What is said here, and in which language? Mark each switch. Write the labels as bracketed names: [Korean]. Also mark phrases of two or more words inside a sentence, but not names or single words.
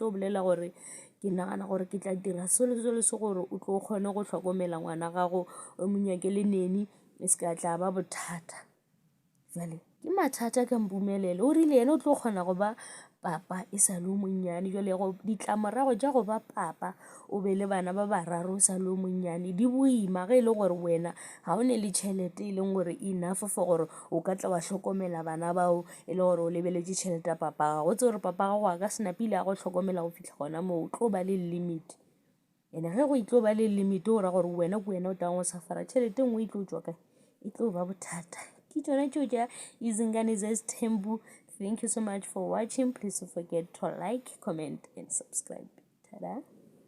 [Northern Sotho] tlo bolela gore ke nagana gore ke tla dira selo se gore o tlo kgone go tlhokomela ngwana gago o monyake le neni e se ka tla ba bothata jale ke mathata ka mpumelelo o rile yena o tlo kgona go ba papa e sa le o monnyane jale ditlamorago tša go ba papa o be le bana ba bararo o sa le o monnyane di boima ge e le gore wena ga o ne le tšhelete e leng gore [English] enough for [Northern Sotho] gore o ka tla wa hlokomela bana bao e le gore o lebeletše tšhelete ya papa gago tse gore papa gago a ka senapile a go hlokomela go fitlha gona moo o tlo ba le limit ene ge go itlo ba le limit o ra gore wena ke wena o tang go safara tšhelete nngwe e tlo tšwa kae e tlo ba bothata ke tšona tšeo tša Izingane Zesthembu. [English] Thank you so much for watching. Please don't forget to like, comment, and subscribe. Ta-da!